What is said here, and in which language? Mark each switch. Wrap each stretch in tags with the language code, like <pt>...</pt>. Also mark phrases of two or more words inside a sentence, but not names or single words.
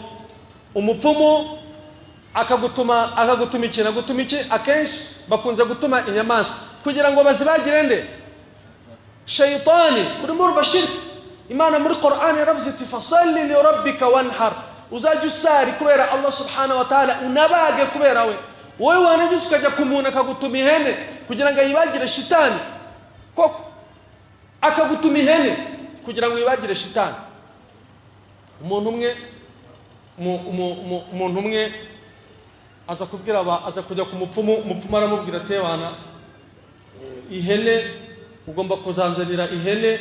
<rw>Umupfumu akagutuma iki, akenshi bakunze gutuma inyamaswa kugira ngo bazibagire nde? Shayitani. Urimo urubashiriki. Imana muri Qur'an yaravuze iti</rw> <ar>فصل لربك وانحر,</ar> <rw>uzajya usari kubera</rw> <ar>الله سبحانه وتعالى,</ar> <rw>unabage kubera we. Wowe wanajye ukajya ku muntu akagutuma ihene kugira ngo yibagire shitani, koko akagutuma ihene kugira ngo yibagire shitani. Umuntu umwe aza kubwira aza kujya ku mupfumu, umupfumu aramubwira ati bana, ihene ugomba kuzanzanira ihene.</rw>